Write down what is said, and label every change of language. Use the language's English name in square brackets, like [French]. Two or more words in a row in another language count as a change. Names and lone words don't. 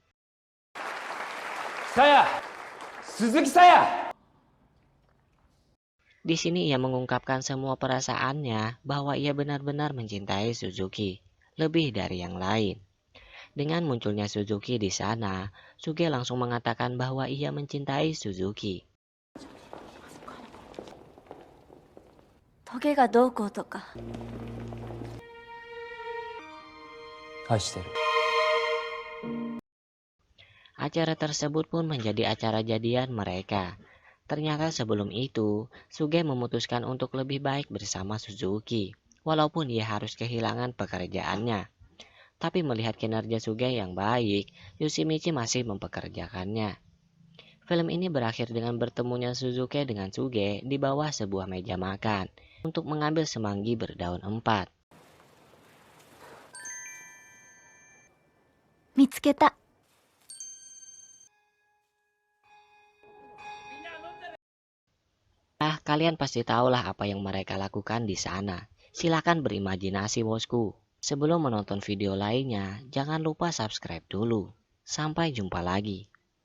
[Indonesian] Saya! Suzuki saya! Di sini ia mengungkapkan semua perasaannya bahwa ia benar-benar mencintai Suzuki, lebih dari yang lain. Dengan munculnya Suzuki di sana, Suge langsung mengatakan bahwa ia mencintai Suzuki. [Japanese] トゲがどうこうとか。愛してる。 [Indonesian] Acara tersebut pun menjadi acara jadian mereka. Ternyata sebelum itu, Suge memutuskan untuk lebih baik bersama Suzuki, walaupun ia harus kehilangan pekerjaannya. Tapi melihat kinerja Suge yang baik, Yoshimichi masih mempekerjakannya. Film ini berakhir dengan bertemunya Suzuki dengan Suge di bawah sebuah meja makan untuk mengambil semanggi berdaun empat. [Japanese] 見つけた。 [Indonesian] Kalian pasti tahulah apa yang mereka lakukan di sana. Silakan berimajinasi, bosku. Sebelum menonton video lainnya, jangan lupa subscribe dulu. Sampai jumpa lagi.